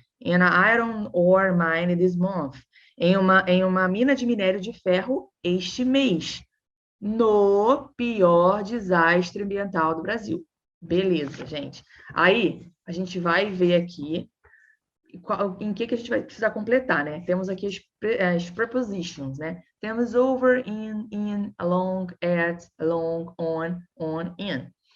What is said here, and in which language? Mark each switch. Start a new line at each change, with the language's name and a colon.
English: In an iron ore mine this month.
Portuguese: Em uma mina de minério de ferro este mês. No pior desastre ambiental do Brasil. Beleza, gente. Aí, a gente vai ver aqui em que a gente vai precisar completar, né? Temos aqui as prepositions, né? Temos over, in, along, at, along, on, in.